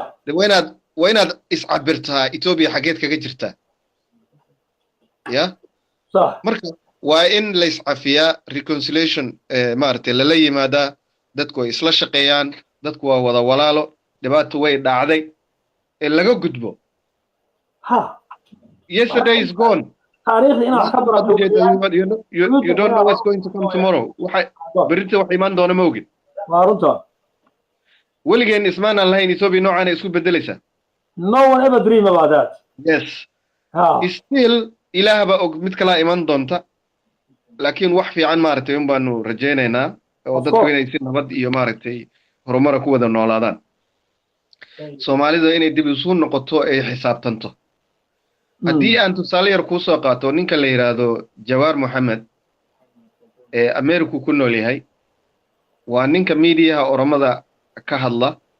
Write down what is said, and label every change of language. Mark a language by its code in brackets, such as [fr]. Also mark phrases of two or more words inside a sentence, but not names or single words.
[so] waa inaad iscabirtaa Ethiopia xageed kaga jirtaa ya [ar] صح [so] marka waa in la iscafiyaa reconciliation maartay la yimaada dadku ay isla shaqeeyaan dadku waa wada walaalo dhibaato way dhacday ee laga gudbo ها [en] yesterday is gone [so] taariikhda inaad ka barato [en] you don't know what's going to come tomorrow [so] waxa berita wax iman doona ma ogid waa runta weligeen ismaan aan lahayn Ethiopia noocaan isku bedelaysa [en] no one ever dream about that yes ha [so] still ilaah ba og mid kala iman doonta laakiin wax fiican maartay un baanu rajaynaynaa oo dadku inay si nabad iyo maartay horumar ku wada noolaadaan Soomaalida inay dib isu noqoto ay xisaabtanto haddii aan tusaale yar ku soo qaato ninka la yiraahdo Jawaar Mohammed ee Ameerika ku nool yahay waa ninka media oromada ka hadla